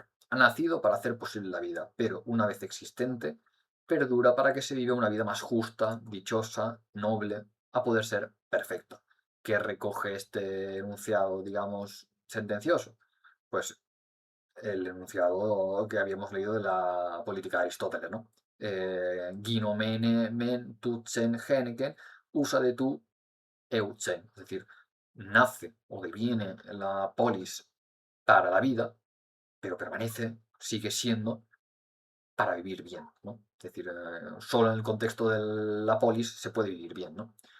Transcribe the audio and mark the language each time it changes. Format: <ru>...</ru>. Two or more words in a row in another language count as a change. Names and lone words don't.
<es>Ha nacido para hacer posible la vida, pero una vez existente, perdura para que se viva una vida más justa, dichosa, noble, a poder ser perfecta. ¿Qué recoge este enunciado, digamos, sentencioso? Pues el enunciado que habíamos leído de la política de Aristóteles, ¿no?</es> <el>γινομένη μὲν τοῦ ζῆν ἕνεκεν, οὖσα δὲ τοῦ εὖ ζῆν,</el> <es>es decir, nace o deviene la polis para la vida, pero permanece, sigue siendo para vivir bien, ¿no? Es decir, solo en el contexto de la polis se puede vivir bien, ¿no?</es>